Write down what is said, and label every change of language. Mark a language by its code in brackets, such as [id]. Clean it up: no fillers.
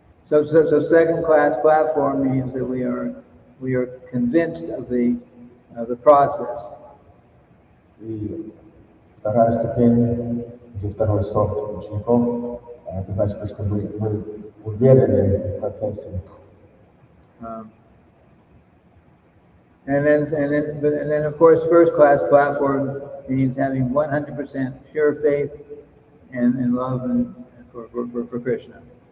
[en] So second class platform means that we are convinced of the process. [ru] И вторая ступень, или второй сорт учеников, это значит, что мы уверены в процессе. [en] And then of course first class platform means having 100% pure faith and love for Krishna.